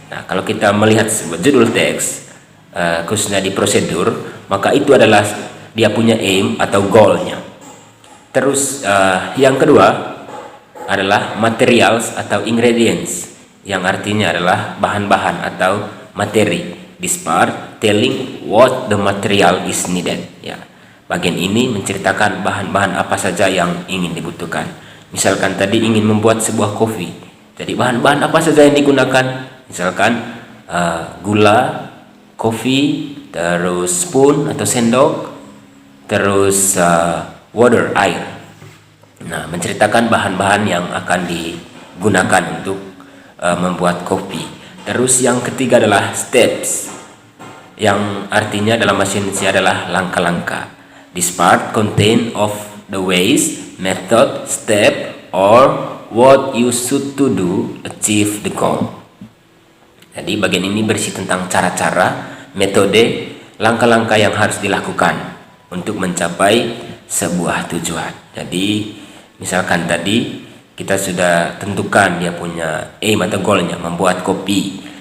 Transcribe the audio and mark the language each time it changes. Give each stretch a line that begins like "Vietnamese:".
Indonesian: Nah, kalau kita melihat sebuah judul teks, khususnya di prosedur, maka itu adalah dia punya aim atau goalnya. Terus yang kedua adalah materials atau ingredients, yang artinya adalah bahan-bahan atau materi.
English: This part telling what the material is needed.
Indonesian: Ya, bagian ini menceritakan bahan-bahan apa saja yang ingin dibutuhkan. Misalkan tadi ingin membuat sebuah kopi, jadi bahan-bahan apa saja yang digunakan? Misalkan gula, kopi, terus spoon atau sendok, terus water, air. Nah, menceritakan bahan-bahan yang akan digunakan untuk membuat kopi. Terus yang ketiga adalah steps, yang artinya dalam bahasa Indonesia adalah langkah-langkah.
English: This part contain of the ways, method, step, or what you should to do achieve the goal.
Indonesian: Jadi bagian ini berisi tentang cara-cara, metode, langkah-langkah yang harus dilakukan untuk mencapai sebuah tujuan. Jadi misalkan tadi kita sudah tentukan dia punya aim atau goalnya, membuat kopi.